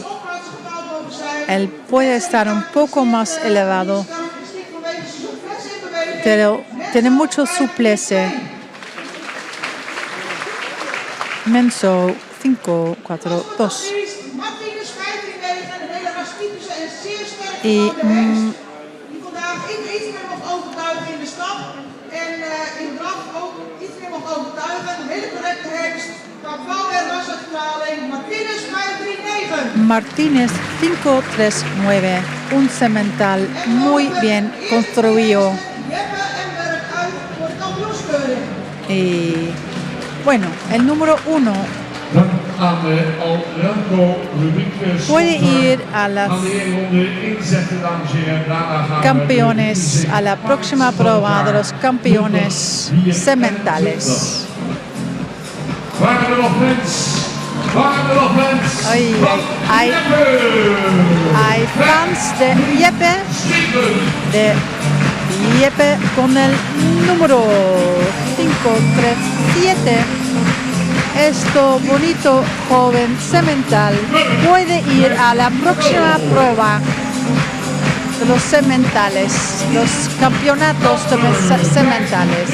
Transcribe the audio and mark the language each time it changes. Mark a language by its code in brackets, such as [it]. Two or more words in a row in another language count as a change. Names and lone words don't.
[es] Él puede estar un poco más elevado, pero tiene mucho suplece. Menso 5-4-2. Y [nl] die vandaag iets meer mocht overtuigen in de stad en in draf ook iets meer mocht overtuigen. Een hele correcte hengst, qua bouw en rasastraling. Martínez 5-3-9. Martínez 5-3-9. [es] Un semental muy bien construido. [nl] Jeppe en Murk uit voor de kampioenskeuring. [es] Y bueno, el número 1 [nl] Dan aan de Alreco rubriek. [es] puede ir a las [nl] Aan de ronde inzetten, dames en heren. Daarna gaan we [es] campeones, a la próxima prueba de los campeones sementales. [nl] Waren er nog fans? Waren er nog fans? [es] Hay fans de Jeppe con el número 5-3-7. Esto bonito joven semental puede ir a la próxima prueba de los sementales, los campeonatos de sementales.